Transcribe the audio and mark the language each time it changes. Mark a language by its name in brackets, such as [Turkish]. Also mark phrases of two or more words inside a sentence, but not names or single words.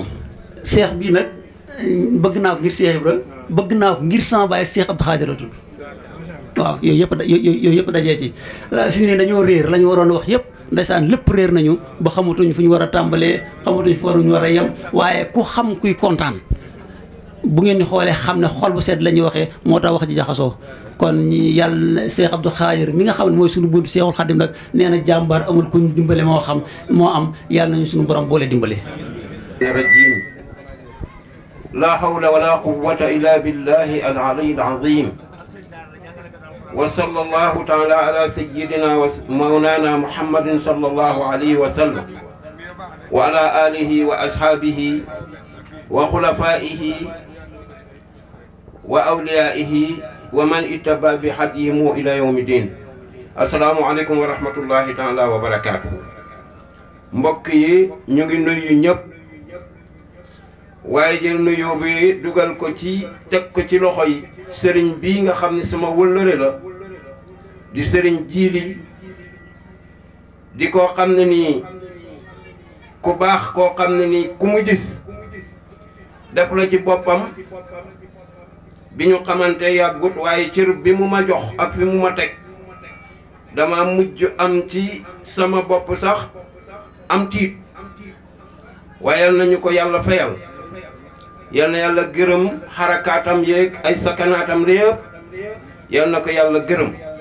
[Wolof] seex bii nag bëgg naa ko ngir Seex Ibra bëgg naa ko ngir sama baay Seex Abdou Khadir tudd waaw yooyu yëpp dajee ci fi mu ne dañoo réer la ñu waroon wax yëpp ndeysaan lépp réer nañu ba xamatuñ fu ñu war a tàmbalee xamatuñ fu ñu war a yem waaye ku xam kuy kontaan bu ngeen di xoolee xam ne xol bu sedd la ñuy waxee moo tax wax ji jaxasoo kon ñi yàlla Seex Abdou Khadir mi nga xam ne mooy suñu buntu Seexul Xadim nag nee na jàmbaar amul kuñ dimbale moo am yàlla nañu suñu borom boole dimbale. [Arabic] الرجيم لا حول ولا قوة إلا بالله العلي العظيم وصلى الله تعالى على سيدنا ومولانا محمد صلى الله عليه وسلم وعلى آله وأصحابه وخلفائه وأوليائه ومن اتبع بهديه إلى يوم الدين. السلام عليكم ورحمة الله تعالى وبركاته. [Wolof] Mbokk yi ñu ngi nuyu ñëpp waaye jël nuyoo bi dugal ko ci teg ko ci loxo yi sëriñ bii nga xam ne sama wëllëre la di sëriñ Jiili di koo xam ne nii ku baax koo xam ne nii ku mu gis def la ci boppam bi ñu xamante yàggut waaye cër bi mu ma jox ak fi mu ma teg dama mujj am ci sama bopp sax am tiit waaye yal nañu ko yàlla fayal yal na yàlla gërëm xarakaatam yeeg ay sakanaatam répp yal na ko yàlla gërëm.